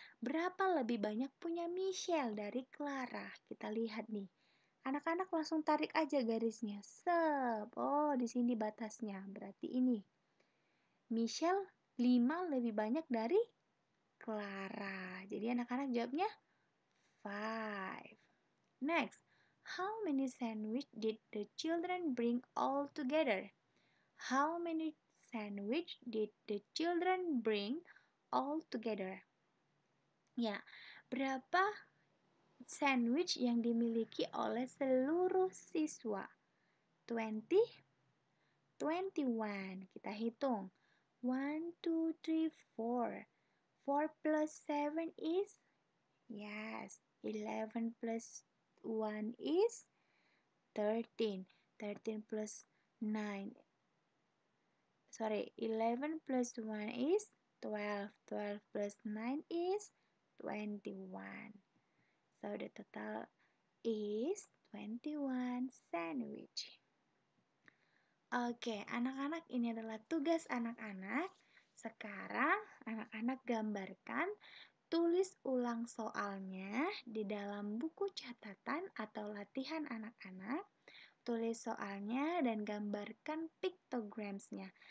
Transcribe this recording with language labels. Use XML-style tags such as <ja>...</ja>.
<id>Berapa lebih banyak punya Michelle dari Clara? Kita lihat nih. Anak-anak langsung tarik aja garisnya. Oh, di sini batasnya. Berarti ini. Michelle 5 lebih banyak dari Clara. Jadi anak-anak jawabnya 5.</id> <en>Next, how many sandwich did the children bring all together? How many sandwich did the children bring all together?</en> <id>Ya, berapa sandwich yang dimiliki oleh seluruh siswa? 20, 21. Kita hitung.</id> <en>1, 2, 3, 4. 4 plus 7 is? Yes. 11 plus 1 is 13. 13 plus 9. 11 plus 1 is 12. 12 plus 9 is 21. So the total is 21 sandwich.</en> <id>Oke, anak-anak, ini adalah tugas anak-anak. Sekarang anak-anak gambarkan, tulis ulang soalnya di dalam buku catatan atau latihan anak-anak. Tulis soalnya dan gambarkan pictogramsnya.</id>